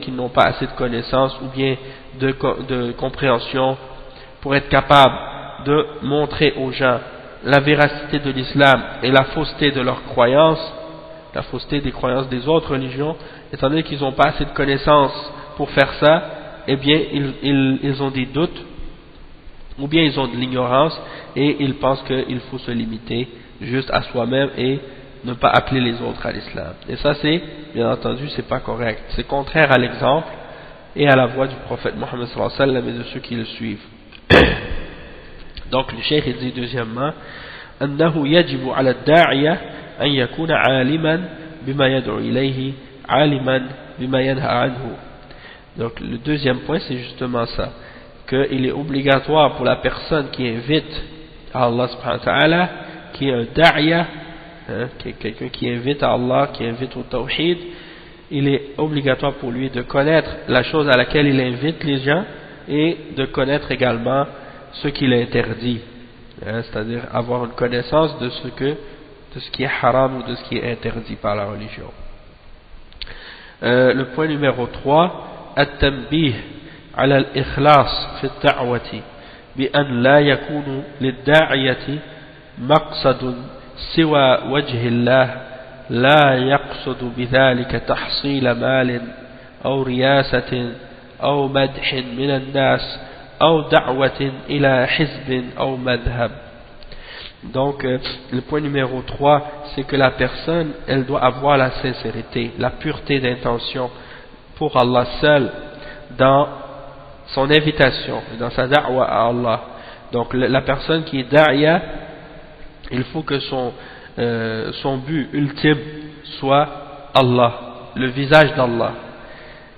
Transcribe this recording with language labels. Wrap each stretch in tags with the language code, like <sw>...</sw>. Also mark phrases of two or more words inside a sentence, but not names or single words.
<fr>qu'ils n'ont pas assez de connaissances ou bien de compréhension pour être capables de montrer aux gens la véracité de l'islam et la fausseté de leurs croyances, la fausseté des croyances des autres religions, étant donné qu'ils n'ont pas assez de connaissances pour faire ça, eh bien ils ont des doutes, ou bien ils ont de l'ignorance, et ils pensent qu'il faut se limiter juste à soi-même et ne pas appeler les autres à l'islam. Et ça c'est, bien entendu, c'est pas correct. C'est contraire à l'exemple et à la voie du prophète Mohammed</fr> <ar>صلى الله عليه وسلم</ar> <fr>et de ceux qui le suivent. Donc le cheikh il dit deuxièmement,</fr> <ar>أنه يجب على الداعية أن يكون عالما بما يدعو إليه عالما بما ينهى عنه.</ar> <fr>Donc le deuxième point c'est justement ça, qu'il est obligatoire pour la personne qui invite à Allah</fr> <ar>سبحانه وتعالى,</ar> <fr>qui est un da'iya, qui est quelqu'un qui invite à Allah, qui invite au tawhid, il est obligatoire pour lui de connaître la chose à laquelle il invite les gens et de connaître également ce qu'il interdit, c'est-à-dire avoir une connaissance de ce qui est haram ou de ce qui est interdit par la religion. Le point numéro 3,</fr> <ar>التنبيه على الإخلاص في الدعوة بأن لا يكون للداعية مقصد سوى وجه الله لا يقصد بذلك تحصيل مال أو رياسة أو مدح من الناس أو دعوة إلى حزب أو مذهب.</ar> <fr>Donc le point numéro 3, c'est que la personne elle doit avoir la sincérité, la pureté d'intention pour Allah seul dans son invitation, dans sa da'wa à Allah. Donc la personne qui est da'iya, il faut que son but ultime soit Allah, le visage d'Allah.</fr>